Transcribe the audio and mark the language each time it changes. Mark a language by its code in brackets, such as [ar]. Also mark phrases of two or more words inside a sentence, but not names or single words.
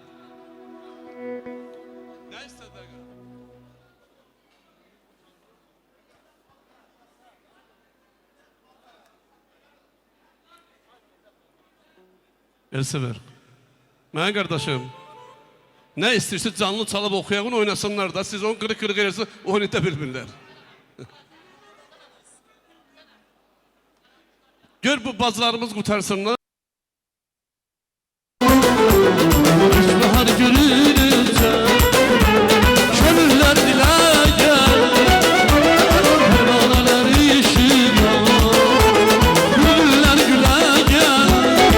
[tr] Ne istedin? Elsever. [az] Mən qardaşım, nə istəyirsə canlı çalıb oxuyağın oynasınlar da, siz onu qırıq-qırıq eləsə oynata bilmirlər. Gör bu bacılarımız qutarsınlar. [tr] Bahar görünce gönüller dile gelir, pervaneler işiyor, güller güle gelir.